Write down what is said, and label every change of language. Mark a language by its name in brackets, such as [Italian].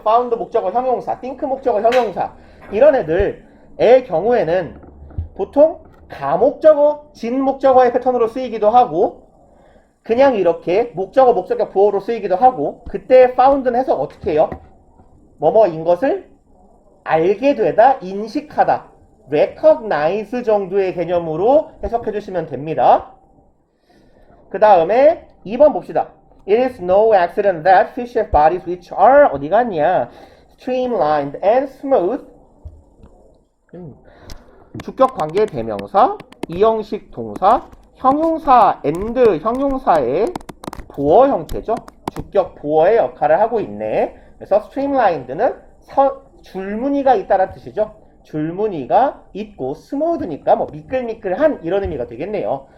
[Korean] found 목적어 형용사, think 목적어 형용사 이런 애들의 경우에는 보통 가목적어, 진목적어의 패턴으로 쓰이기도 하고 그냥 이렇게 목적어, 목적격, 보어로 쓰이기도 하고 그때 found는 해석 어떻게 해요? 뭐뭐인 것을 알게 되다, 인식하다, recognize 정도의 개념으로 해석해 주시면 됩니다. 그 다음에 2번 봅시다. [English] It is no accident that fish have bodies which are [Korean] 어디 갔냐? [English] streamlined and smooth. [Korean] 주격 관계 대명사, 이형식 동사, 형용사 and 형용사의 보어 형태죠. 주격 보어의 역할을 하고 있네. 그래서 streamlined는 줄무늬가 있다는 뜻이죠. 줄무늬가 있고 스무드니까 뭐 미끌미끌한 이런 의미가 되겠네요.